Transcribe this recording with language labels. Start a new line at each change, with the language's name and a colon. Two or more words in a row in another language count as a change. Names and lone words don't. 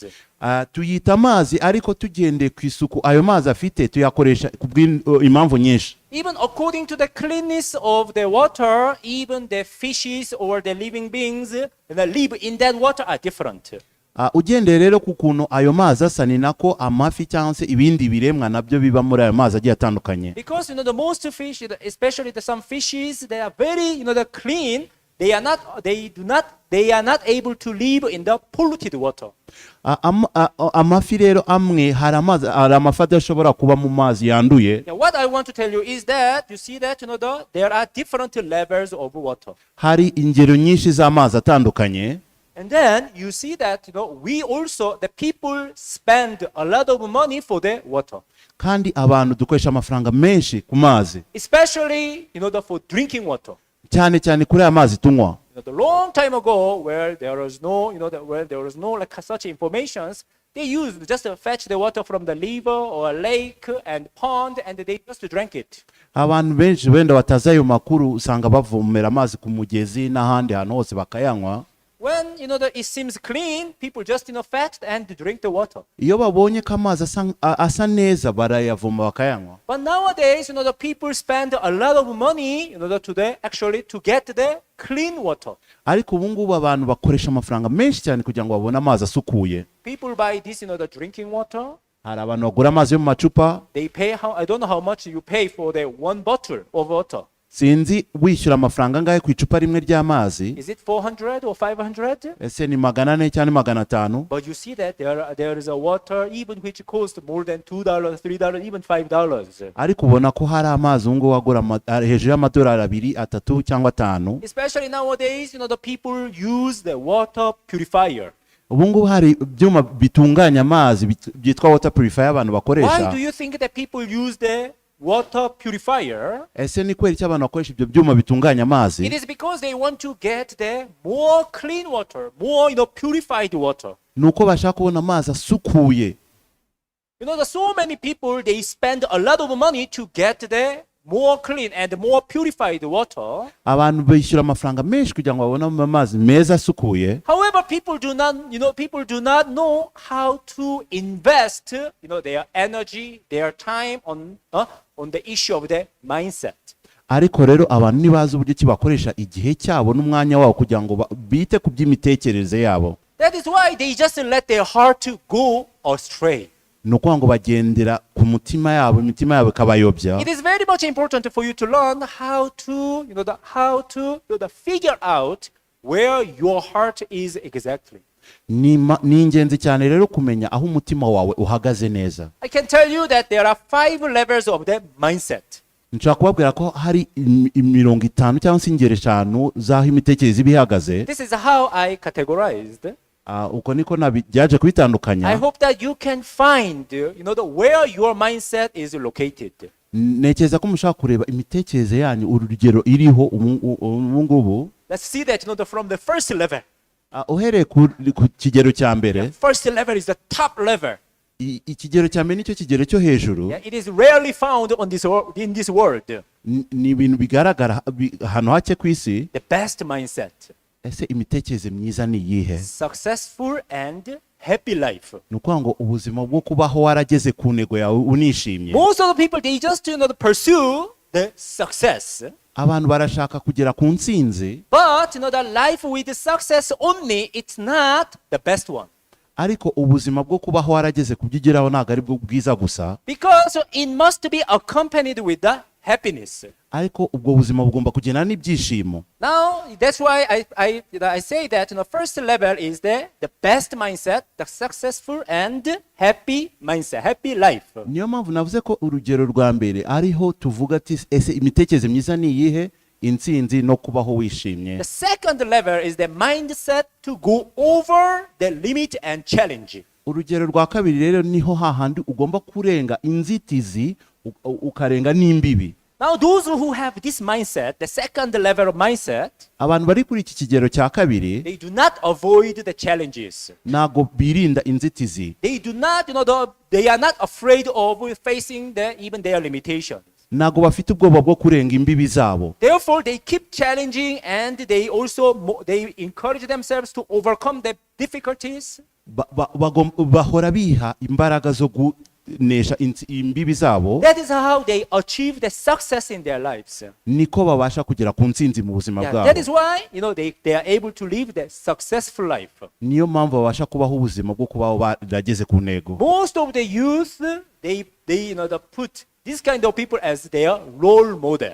Kinyarwanda: Tuyita amazi ariko tugendeye ku isuku ayo mazi afite tuyakoresha impamvu nyinshi.
English: Even according to the cleanness of the water, even the fishes or the living beings that live in that water are different.
Kinyarwanda: Ugendeye rero ku kuntu ayo mazi asa ni nako amafi cyangwa se ibindi biremwa nabyo biba muri ayo mazi agiye atandukanye.
English: Because the most fish, especially some fishes, they are very clean. They are not able to live in the polluted water.
Kinyarwanda: Amafi rero amwe hari amafi adashobora kuba mu mazi yanduye.
English: What I want to tell you is that you see that there are different levels of water.
Kinyarwanda: Hari ingero nyinshi z'amazi atandukanye.
English: And then you see that we also the people spend a lot of money for the water.
Kinyarwanda: Kandi abantu dukoresha amafaranga menshi ku mazi.
English: Especially for drinking water.
Kinyarwanda: Cyane cyane kuri aya mazi tunywa.
English: The long time ago, where there was no, like such informations, they used just to fetch the water from the river or a lake and pond, and they just drank it.
Kinyarwanda: Abantu benshi wenda batazi ayo makuru usanga bavomera amazi ku mugezi n'ahandi hantu hose bakayanywa.
English: When it seems clean, people just fetch and drink the water.
Kinyarwanda: Iyo babonye ko amazi asa neza barayavoma bakayanywa.
English: But nowadays, the people spend a lot of money, to get the clean water.
Kinyarwanda: Ariko ubu ngubu abantu bakoresha amafaranga menshi cyane kugira ngo babone amazi asukuye.
English: People buy this, the drinking water.
Kinyarwanda: Hari abantu bagura amazi yo mu macupa.
English: They pay I don't know how much you pay for the one bottle of water.
Kinyarwanda: Sinzi wishyura amafaranga angahe ku icupa rimwe ry'amazi.
English: Is it 400 or 500?
Kinyarwanda: Ese ni 400 cyangwa 500?
English: But you see that there is a water even which costs more than $2, $3, even $5.
Kinyarwanda: Ariko ubona ko hari amazi ngo wagura hejuru y'amadolari 2, 3 cyangwa 5.
English: Especially nowadays, the people use the water purifier.
Kinyarwanda: Ubu ngubu hari ibyuma bitunganya amazi byitwa
English: water purifier
Kinyarwanda: abantu bakoresha.
English: Why do you think that people use the water purifier?
Kinyarwanda: Ese ni kweli cy'abantu bakoresha ibyo byuma bitunganya amazi?
English: It is because they want to get the more clean water, more purified water.
Kinyarwanda: Nuko bashaka kubona amazi asukuye.
English: So many people, they spend a lot of money to get the more clean and more purified water.
Kinyarwanda: Abantu bishyura amafaranga menshi kugira ngo babone amazi meza asukuye.
English: However, people do not know how to invest their energy, their time on the issue of the mindset.
Kinyarwanda: Ariko rero abantu nibaza uburyo ki bakoresha igihe cyabo n'umwanya wabo kugira ngo bite ku by'imitekerereze yabo.
English: That is why they just let their heart go astray.
Kinyarwanda: Nuko ngo bagendera ku mutima yabo, imitima yabo kabayobya.
English: It is very much important for you to learn how to figure out where your heart is exactly.
Kinyarwanda: Ni ingenzi cyane rero kumenya aho umutima wawe uhagaze neza.
English: I can tell you that there are 5 levels of the mindset.
Kinyarwanda: Nshaka kubabwira ko hari 50 cyangwa se ingero 5 zaho imitekerereze bihagaze.
English: This is how I categorized.
Kinyarwanda: Uko niko nabyaje kubitandukanya.
English: I hope that you can find where your mindset is located.
Kinyarwanda: Nekeza ko mushaka kureba imitekerereze yanyu urugero iriho ubu ngubu.
English: Let's see that from the first level.
Kinyarwanda: Uhereye ku kigero cya mbere.
English: The first level is the top level.
Kinyarwanda: Ikigero cya mbere nicyo kigero cyo hejuru.
English: It is rarely found in this world.
Kinyarwanda: Ni ibintu bigaragara hano hake ku isi.
English: The best mindset.
Kinyarwanda: Ese imitekerereze myiza ni iyihe?
English: Successful and happy life.
Kinyarwanda: Nuko ngo ubuzima bwo kubaho warageze ku ntego yawe unishimye.
English: Most of the people, they just pursue the success.
Kinyarwanda: Abantu barashaka kugera ku ntsinzi.
English: But the life with success only, it's not the best one.
Kinyarwanda: Ariko ubuzima bwo kubaho warageze kubyigeraho ntago ari bwo bwiza gusa.
English: Because it must be accompanied with the happiness.
Kinyarwanda: ariko ubwo buzima bugomba kugenda n'ibyishimo.
English: Now, that's why I say that first level is the best mindset, the successful and happy mindset, happy life.
Kinyarwanda: Niyo mpamvu navuze ko urugero rwa mbere ariho tuvuga ati ese imitekerereze myiza ni iyihe, intsinzi no kubaho wishimye.
English: The second level is the mindset to go over the limit and challenge.
Kinyarwanda: Urugero rwa kabiri rero niho hahandi ugomba kurenga inzitizi ukarenga n'imbibi.
English: Now those who have this mindset, the second level of mindset,
Kinyarwanda: abantu bari kuri iki kigero cya kabiri,
English: they do not avoid the challenges.
Kinyarwanda: ntago birinda inzitizi.
English: They do not, they are not afraid of facing even their limitations.
Kinyarwanda: Ntago bafite ubwoba bwo kurenga imbibi zabo.
English: Therefore, they keep challenging and they also they encourage themselves to overcome the difficulties.
Kinyarwanda: Bahora biha imbaraga zo gunesha imbibi zabo.
English: That is how they achieve the success in their lives.
Kinyarwanda: Niko babasha kugera ku ntsinzi mu buzima bwabo.
English: That is why they are able to live the successful life.
Kinyarwanda: Niyo mpamvu babasha kubaho ubuzima bwo kubaho barageze ku ntego.
English: Most of the youth they put these kind of people as their role model.